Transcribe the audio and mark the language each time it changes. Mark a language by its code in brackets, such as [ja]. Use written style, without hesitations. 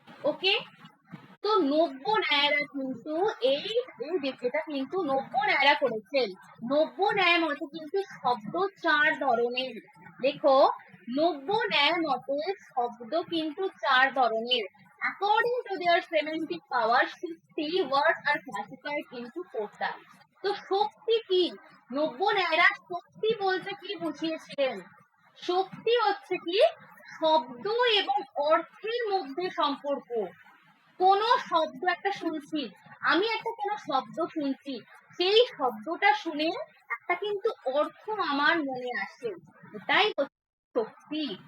[bn] ওকে, তো নব্য ন্যায়রা কিন্তু এটা কিন্তু নব্য ন্যায়রা করেছেন। নব্য ন্যায় মতে কিন্তু শব্দ 4 ধরনের। দেখো, নব্য ন্যায় মতে শব্দ কিন্তু 4 ধরনের। [en] According to their semantic power, 60 words are classified into 4 types. [bn] তো শক্তি কি? নব্য ন্যায়রা শক্তি বলতে কি বুঝিয়েছিলেন? শক্তি হচ্ছে কি শব্দ এবং অর্থের মধ্যে সম্পর্ক। কোন শব্দ একটা শুনছি, আমি একটা কোন শব্দ শুনছি, সেই শব্দটা শুনে একটা কিন্তু অর্থ আমার মনে আসে, এটাই হচ্ছে শক্তি।